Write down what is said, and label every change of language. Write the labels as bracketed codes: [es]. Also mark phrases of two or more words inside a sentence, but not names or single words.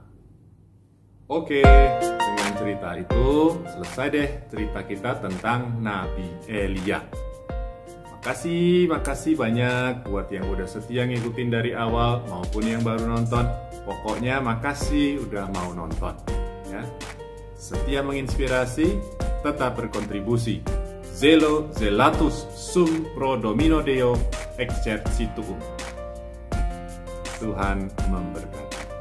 [id] Oke, dengan cerita itu selesai deh cerita kita tentang Nabi Elia. Makasih banyak buat yang udah setia ngikutin dari awal maupun yang baru nonton. Pokoknya makasih udah mau nonton. Ya, setia menginspirasi, tetap berkontribusi. [la] Zelo zelatus sum pro domino Deo exercituum. [id] Tuhan memberkati.